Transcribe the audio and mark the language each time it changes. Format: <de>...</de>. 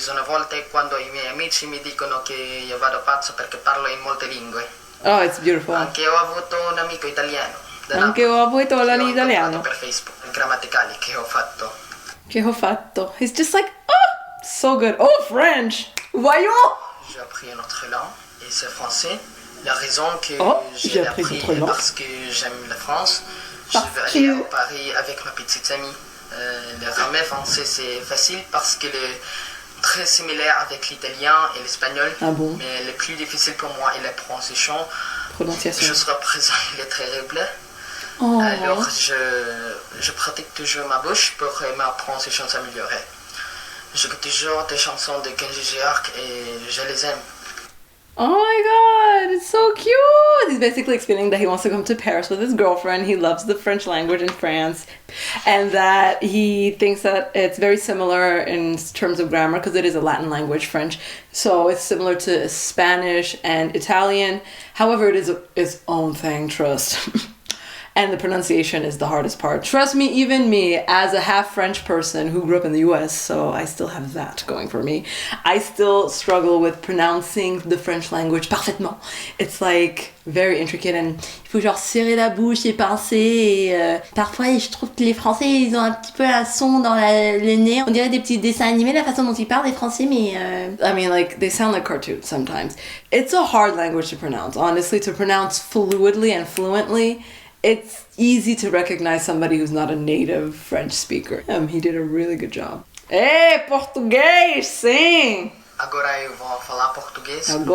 <it>sono volte quando i miei amici mi dicono che io vado pazzo perché parlo in molte lingue.</it> <en>Oh, it's beautiful.</en> <it>Anche ho avuto un amico italiano. Anche ho avuto un amico italiano. Per Facebook, grammaticali che ho fatto.</it> <en>He's just like, oh, so good. Oh, French.</en> <fr>Voyons. J'ai appris une autre langue et c'est français. La raison que j'ai appris est parce que j'aime la France. Je veux aller à Paris avec ma petite amie. Le grammaire français c'est facile parce que le très similaire avec l'italien et l'espagnol. Ah bon? Mais le plus difficile pour moi est la prononciation. Jusqu'à présent, il est terrible. Oh. Alors, je pratique toujours ma bouche pour que ma prononciation s'améliore. J'écoute toujours des chansons de Kenji Girac et je les aime.</fr> <en>Oh my god, it's so cute! He's basically explaining that he wants to come to Paris with his girlfriend. He loves the French language in France. And that he thinks that it's very similar in terms of grammar because it is a Latin language, French. So it's similar to Spanish and Italian. However, it is its own thing, trust. And the pronunciation is the hardest part. Trust me, even me, as a half French person who grew up in the US, so I still have that going for me. I still struggle with pronouncing the French language</en> <fr>parfaitement.</fr> <en>It's like very intricate and</en> <fr>il faut genre serrer la bouche et pincer. Et, parfois, je trouve que les Français, ils ont un petit peu un son dans le nez. On dirait des petits dessins animés, la façon dont ils parlent, les Français, mais...</fr> <en>I mean, like, they sound like cartoons sometimes. It's a hard language to pronounce, honestly, to pronounce fluidly and fluently. It's easy to recognize somebody who's not a native French speaker. He did a really good job. Hey,</en> <pt>português, sim! Agora eu vou falar português.</pt>